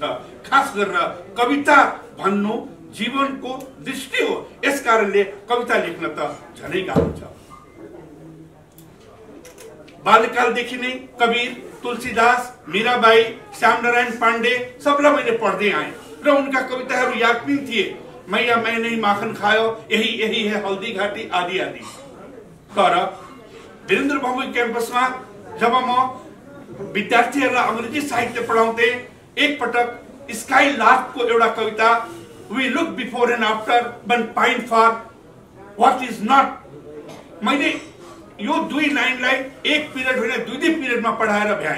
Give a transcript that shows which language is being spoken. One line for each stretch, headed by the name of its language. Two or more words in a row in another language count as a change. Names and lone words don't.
Nepali: खास गरेर कविता भन्नु जीवनको दृष्टि हो, यसकारणले कविता लेख्न त झनै गाह्रो छ। बाल्यकालदेखि नै कबीर, तुलसीदास, मीराबाई, श्यामनारायण पाण्डे सबलाई मैले पढ्दै आएँ र उनका कविताहरू याद पनि थिए।
Hindi: मैया मैंने माखन खायो, यही यही है हल्दी घाटी, आदि आदि।
Nepali: तर वीरेन्द्र भौमिक क्याम्पसमा जब म विद्यार्थीहरूलाई अंग्रेजी साहित्य पढाउँथे, एक पटक स्काई लार्कको एउटा कविता,
English: we look before and after but pine for what is not,
Nepali: मैले यो दुई लाइनलाई एक पिरियड होइन दुई पिरियडमा पढाएर भ्याएँ।